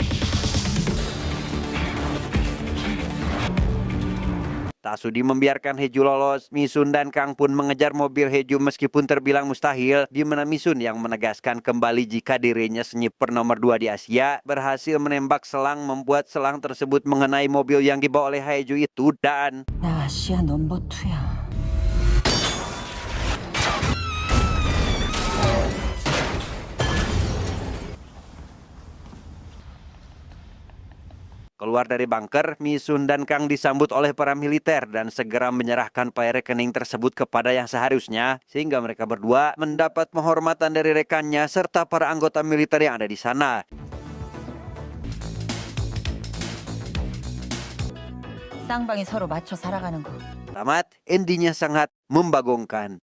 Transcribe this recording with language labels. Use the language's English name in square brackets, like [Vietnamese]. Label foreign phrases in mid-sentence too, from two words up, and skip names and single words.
[Indonesian] Tak sudi membiarkan Heju lolos, Misun dan Kang pun mengejar mobil Heju meskipun terbilang mustahil, di mana Misun yang menegaskan kembali jika dirinya sniper nomor 2 di Asia berhasil menembak selang membuat selang tersebut mengenai mobil yang dibawa oleh Heju itu dan [Korean] 나 아시아 넘버 2야. [Indonesian] keluar dari bunker, Misun dan Kang disambut oleh para militer dan segera menyerahkan paya rekening tersebut kepada yang seharusnya sehingga mereka berdua mendapat penghormatan dari rekannya serta para anggota militer yang ada di sana. [Korean] 쌍방이 서로 맞춰 살아가는 거. [Indonesian] Tamat, endingnya sangat membagongkan.